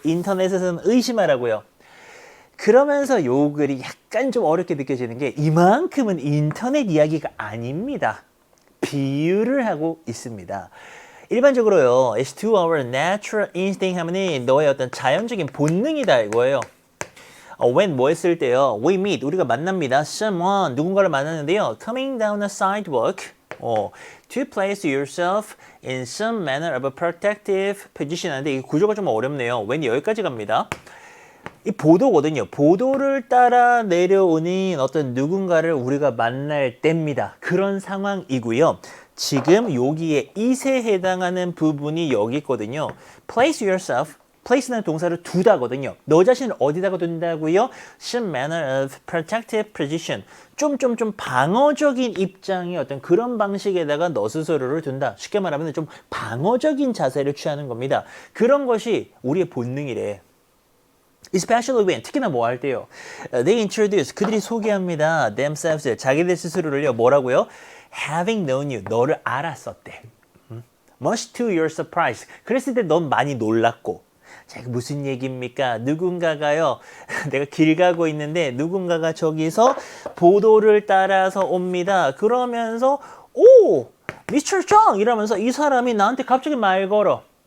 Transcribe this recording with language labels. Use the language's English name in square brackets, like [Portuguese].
[Korean] 인터넷에서는 의심하라고요. 그러면서 요 글이 약간 좀 어렵게 느껴지는 게 이만큼은 인터넷 이야기가 아닙니다. 비유를 하고 있습니다. 일반적으로요. [English] It's to our natural instinct [Korean] 하면은 너의 어떤 자연적인 본능이다 이거예요. when 뭐 했을 때요. [English] We meet [Korean] 우리가 만납니다. Someone 누군가를 만났는데요. [English] Coming down a sidewalk. To place yourself in some manner of a protective position. [Korean] 하는데 이 구조가 좀 어렵네요. when 여기까지 갑니다. 이 보도거든요. 보도를 따라 내려오는 어떤 누군가를 우리가 만날 때입니다. 그런 상황이고요. 지금 여기에 it에 해당하는 부분이 여기 있거든요. [English] Place yourself. [Korean] place는 동사를 두다거든요. 너 자신을 어디다가 둔다고요? [English] Some manner of protective position. [Korean] 좀 방어적인 입장의 어떤 그런 방식에다가 너 스스로를 둔다. 쉽게 말하면 좀 방어적인 자세를 취하는 겁니다. 그런 것이 우리의 본능이래. [English] Especially when, [Korean] 특히나 뭐 할 때요. [English] They introduce, [Korean] 그들이 소개합니다. themselves, 자기들 스스로를요. 뭐라고요? [English] Having known you, [Korean] 너를 알았었대. [English] Much to your surprise. [Korean] 그랬을 때 넌 많이 놀랐고. 자, 무슨 얘기입니까? 누군가가요. 내가 길 가고 있는데 누군가가 저기서 보도를 따라서 옵니다. 그러면서 오! 미스터 정! 이러면서 이 사람이 나한테 갑자기 말 걸어.